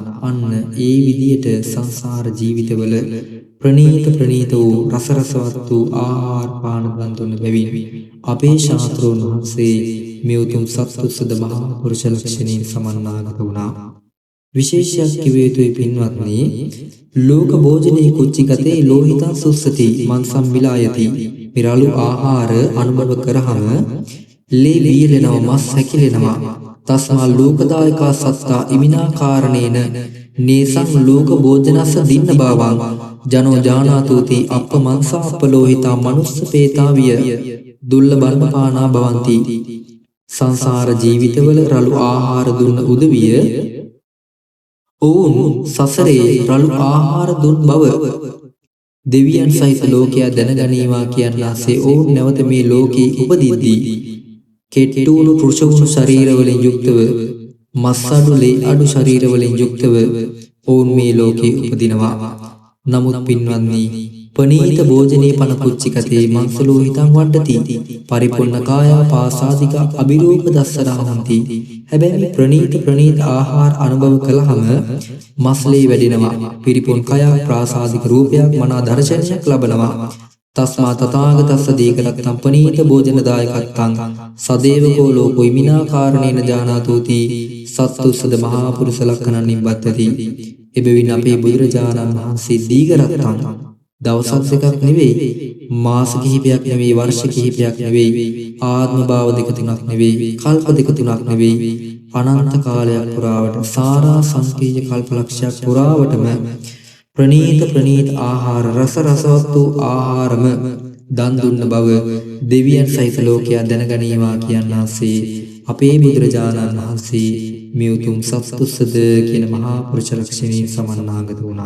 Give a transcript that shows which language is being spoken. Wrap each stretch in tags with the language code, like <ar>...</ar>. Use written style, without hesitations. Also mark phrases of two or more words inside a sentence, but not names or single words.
<si>අන්න ඒ විදියට සංසාර ජීවිතවල ප්‍රණීත වූ රසවත් වූ ආහාර පාන දන් දුන්න බැවින් අපේ ශාස්ත්‍රෝන් වහන්සේ මේ උතුම් සත්තුස්සද මහා පුරුෂ ලක්ෂණයෙන් සමන්නාගත වුණා. විශේෂයක් කිව යුතුයි පින්වත්නි.</si> <pi>ලෝක භෝජනේ කුච්චිගතේ ලෝහිතං සුස්සති මන්සම් විලායති.</pi> <si>මිරලු ආහාර අනුභව කරාම ලේ වියලෙනවා, මස් හැකිලෙනවා.</si> <pi>තස්මා ලෝකදායකා සත්තා ඉමිනා කාරණේන නේසං ලෝක භෝජනස්ස දින්න බවං ජනෝ ජානාතුති අප්ප මන්සා අප්පලෝහිතා මනුස්ස පේතාවිය දුර්ලභන්න පානා භවಂತಿ.</pi> <si>සංසාර ජීවිතවල රළු ආහාර දුන්න උදවිය ඔවුන් සසරේ රළු ආහාර දුන් බව දෙවියන් සහිත ලෝකයා දැනගනීවා කියන්නාසේ ඔවුන් නැවත මේ ලෝකේ උපදිද්දී කෙට්ටුණු පුරුෂවුණු ශරීරවලින් යුක්තව මස් අඩු ලේ අඩු ශරීරවලින් යුක්තව ඔවුන් මේ ලෝකේ උපදිනවා. නමුත් පින්වත්නි,</si> <pi>පනීත භෝජනේ පන කුච්චිකතේ මංසලෝ හිතං වඩ්ඩති පරිපූර්ණ කායා පාසාදික අභිරූප දස්සනා හොಂತಿ.</pi> <si>හැබැයි ප්‍රනීත ආහාර අනුභව කළාම මස්ලේ වැඩෙනවා. පිරිපුන් කයක් ප්‍රාසාදික රූපයක් මනා දර්ශනයක් ලබනවා.</si> <pi>තස්මා තථාගතස්ස දීකරත්තං පනීත භෝජනදායකත්තං සදේවකෝ ලෝකෝ ඉමිනා කාරණේන ජානාතෝති සත්තුස්සද මහා පුරුෂ ලක්ෂණං නිබ්බත්තති.</pi> <si>එබැවින් අපේ බුදුරජාණන් වහන්සේ දීකරත්තං දවසක් දෙකක් නෙවෙයි, මාස කිහිපයක් නෙවෙයි, වර්ෂ කිහිපයක් නෙවෙයි, ආත්ම භාව දෙක තුනක් නෙවෙයි, කල්ප දෙක තුනක් නෙවෙයි, අනන්ත කාලයක් පුරාවට සාරා සංකේය කල්පලක්ෂයක් පුරාවටම ප්‍රනීත ආහාර රසවත් වූ ආහාරම දන් දුන්න බව දෙවියන් සහිත ලෝකයා දැනගනීවා කියන්නාසේ අපේ බුදුරජාණන් වහන්සේ මේ උතුම් සත්තුස්සද කියන මහා පුරුෂ ලක්ෂණයෙන් සමන්නාගත වුණා.</si>